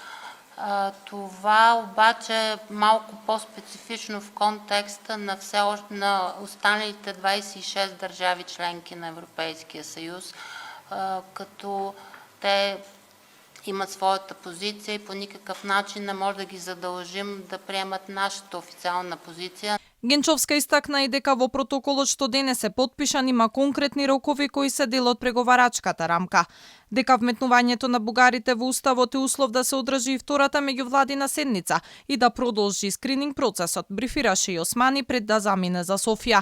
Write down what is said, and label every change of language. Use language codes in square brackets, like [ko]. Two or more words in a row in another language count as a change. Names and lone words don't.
[bg] Това обаче е малко по-специфично в контекста на останалите 26 държави членки на Европейския съюз, като те имат своята позиция и по никакъв начин не може да ги задължим да приемат нашата официална позиция. [mk] Генчовска истакна и дека во протоколот што денес е потпишан има конкретни рокови кои се дел од преговарачката рамка. Дека вметнувањето на бугарите во уставот е услов да се одржи и втората меѓувладина седница и да продолжи скрининг процесот, брифираше и Османи пред да замине за Софија.